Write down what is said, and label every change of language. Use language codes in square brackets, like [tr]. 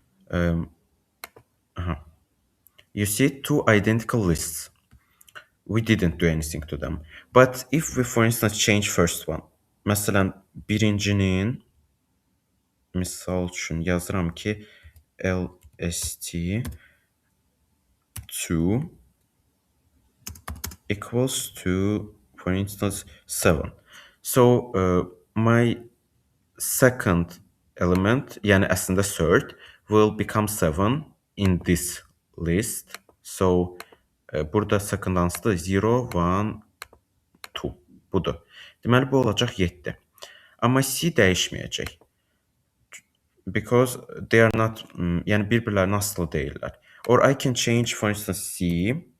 [en] You see two identical lists. We didn't do anything to them. But if we for instance change first one. [az] Məsələn, birincinin misal üçün yazıram ki lst2 [en] equals to for instance 7. So my second element, [az] yəni əslində [en] third, will become 7 in this list. [az] So burada second hansıdır? 0, 1, 2. Budur. Deməli bu olacaq 7. Amma C dəyişməyəcək. [en] Because they are not, [az] yəni bir-birlərinə asılı deyirlər. [en] Or I can change for instance C.